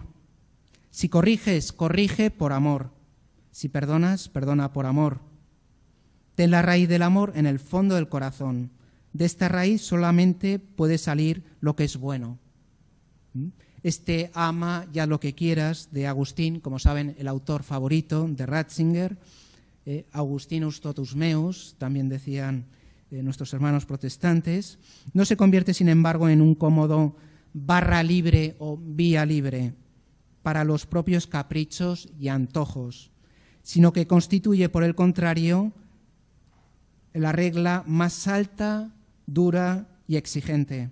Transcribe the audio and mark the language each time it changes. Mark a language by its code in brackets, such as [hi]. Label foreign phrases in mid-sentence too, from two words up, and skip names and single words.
[es] Si corriges, corrige por amor. Si perdonas, perdona por amor. Ten la raíz del amor en el fondo del corazón. De esta raíz solamente puede salir lo que es bueno. Este ama ya lo que quieras de Agustín, como saben, el autor favorito de Ratzinger, [la] Augustinus totus meus, [es] también decían nuestros hermanos protestantes, no se convierte, sin embargo, en un cómodo barra libre o vía libre para los propios caprichos y antojos, sino que constituye, por el contrario, la regla más alta, dura y exigente.